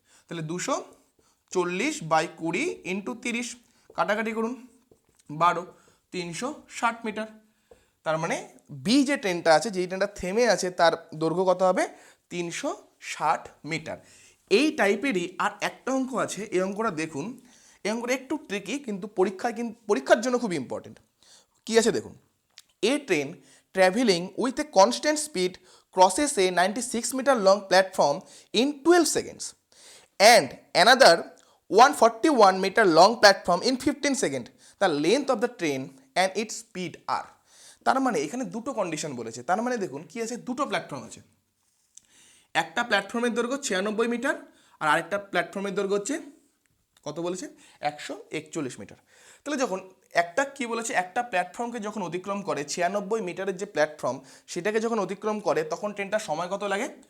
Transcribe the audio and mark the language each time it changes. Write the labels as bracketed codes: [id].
[bn] তাহলে 240/20 ইন্টু 30, কাটাকাটি করুন, 12, 360 মিটার। তার মানে বি যে ট্রেনটা আছে, যেই ট্রেনটা থেমে আছে তার দৈর্ঘ্য কত হবে? 360 মিটার। এই টাইপেরই আর একটা অঙ্ক আছে, এই অঙ্কটা দেখুন। এই অঙ্কটা একটু ট্রিকি কিন্তু পরীক্ষার জন্য খুব ইম্পর্টেন্ট। কি আছে দেখুন, [en] A train travelling with a constant speed crosses a 96 meter long platform in 12 seconds and another 141 meter long platform in 15 seconds. The length of the train and its speed are. [bn] তার মানে এখানে দুটো কন্ডিশন বলেছে, তার মানে দেখুন কি আছে, দুটো প্ল্যাটফর্ম আছে, একটা প্ল্যাটফর্মের দৈর্ঘ্য 96 মিটার আর আরেকটা প্ল্যাটফর্মের দৈর্ঘ্য হচ্ছে কত বলেছে? 141 মিটার। তাহলে যখন একটা কি বলেছে, একটা প্ল্যাটফর্মকে যখন অতিক্রম করে 96 মিটারের যে প্ল্যাটফর্ম সেটাকে যখন অতিক্রম করে তখন ট্রেনটার সময় কত লাগে?